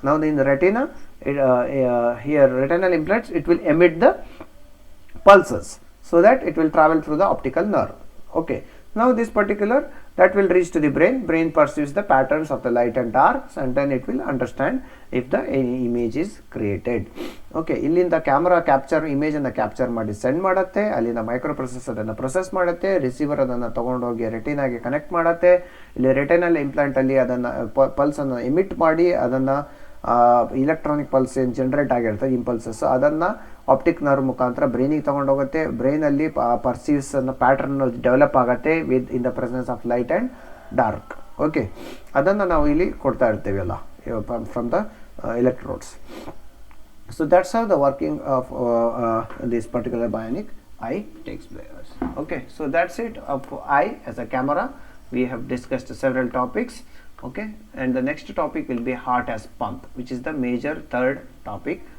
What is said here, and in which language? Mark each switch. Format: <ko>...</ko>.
<en>Now in the retina, here retinal implants, it will emit the pulses so that it will travel through the optical nerve. Okay. Now this particular that will reach to the brain perceives the patterns of the light and darks, and then it will understand if the image is created.</en> <kn>Okay, ಇಲ್ಲಿಂದ camera capture image ಅನ್ನು capture ಮಾಡಿ send ಮಾಡುತ್ತೆ, ಅಲ್ಲಿಂದ microprocessor ಅದನ್ನು process ಮಾಡುತ್ತೆ, receiver ಅದನ್ನು ತಗೊಂಡೋಗಿ ರೆಟಿನಾಗೆ connect ಮಾಡುತ್ತೆ, ಇಲ್ಲಿ ರೆಟಿನಲ್ ಇಂಪ್ಲಾಂಟ್ ಅಲ್ಲಿ ಅದನ್ನು ಪಲ್ಸ್ ಅನ್ನು ಎಮಿಟ್ ಮಾಡಿ ಅದನ್ನು ಇಲೆಕ್ಟ್ರಾನಿಕ್ ಪಲ್ಸ್ ಏನು ಜನರೇಟ್ ಆಗಿರ್ತದೆ ಇಂಪಲ್ಸಸ್ ಅದನ್ನು ಆಪ್ಟಿಕ್ ನರ್ವ್ ಮುಖಾಂತರ ಬ್ರೈನಿಗೆ ತೊಗೊಂಡೋಗುತ್ತೆ. ಬ್ರೈನಲ್ಲಿ ಪರ್ಸೀವ್ಸ್ ಅನ್ನೋ ಪ್ಯಾಟರ್ನ್ ಡೆವಲಪ್ ಆಗುತ್ತೆ</kn> <en>Within the presence of light and dark.</en> <kn>Okay, ಅದನ್ನು ನಾವು ಇಲ್ಲಿ ಕೊಡ್ತಾ ಇರ್ತೀವಲ್ಲ</kn> <en>From the electrodes. So that's how the working of this particular bionic eye takes place. Okay, so that's it of eye as a camera. We have discussed several topics. Okay, and the next topic will be heart as pump, which is the major third topic.</en>